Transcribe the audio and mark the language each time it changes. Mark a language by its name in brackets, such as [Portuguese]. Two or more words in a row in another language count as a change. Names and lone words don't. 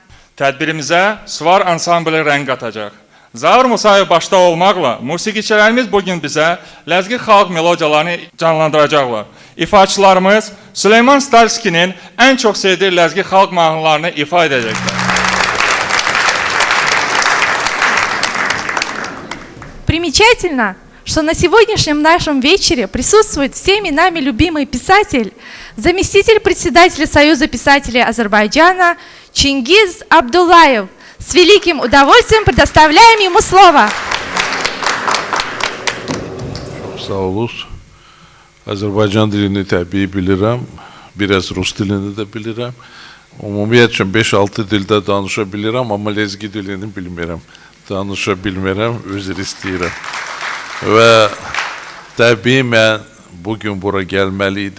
[Azerbaijani] Tədbirimizə Suvar ansamblı rəng qatacaq. Zaur Musayev başda olmaqla musiqiçilərimiz bugün bizə ləzgi xalq melodiyalarını canlandıracaqlar. İfaçılarımız Süleyman Stalskinin ən çox sevdiyi ləzgi xalq mahnılarını ifa edəcəklər. [Russian] Примечательно, что на сегодняшнем нашем вечере присутствует всеми нами любимый писатель, заместитель председателя Союза писателей Азербайджана Чингиз Абдуллаев. С великим удовольствием предоставляем ему слово. [Azerbaijani] Sağ olun. Azərbaycan dilini təbii bilirəm, biraz Rus dilini də bilirəm. Ümumiyyətlə 5-6 dildə danışa bilirəm, amma ləzgi dilini bilmirəm. Danışa bilmirəm, üzr istəyirəm. Və təbii mən bugün bura gəlməliydim.